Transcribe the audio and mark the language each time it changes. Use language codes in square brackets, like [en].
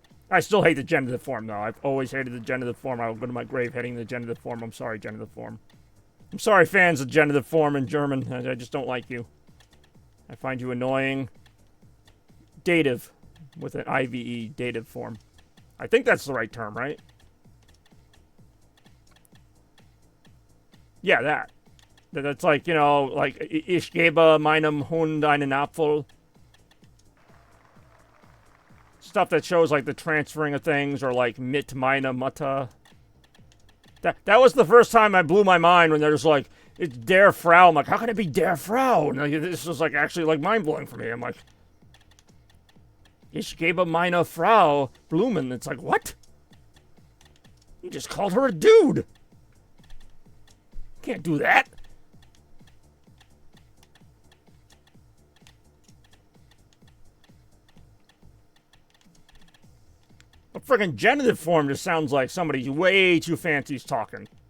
[en] I still hate the genitive form, though. I've always hated the genitive form. I will go to my grave hating the genitive form. I'm sorry, genitive form. I'm sorry, fans of genitive form in German. I just don't like you. I find you annoying. Dative. With an IVE, dative form. I think that's the right term, right? Yeah, that. That's like, you know, like, [de] ich gebe meinem Hund einen Apfel. [en] Stuff that shows, like, the transferring of things, or, like, [de] mit meiner Mutter. [en] That was the first time I blew my mind when there's, like, it's [de] der Frau. [en] I'm like, how can it be [de] der Frau? [en] And, like, this was, like, actually, like, mind-blowing for me. I'm like, [de] ich gebe meiner Frau Blumen. [en] It's like, what? You just called her a dude. Can't do that. A friggin' genitive form just sounds like somebody way too fancy's talking.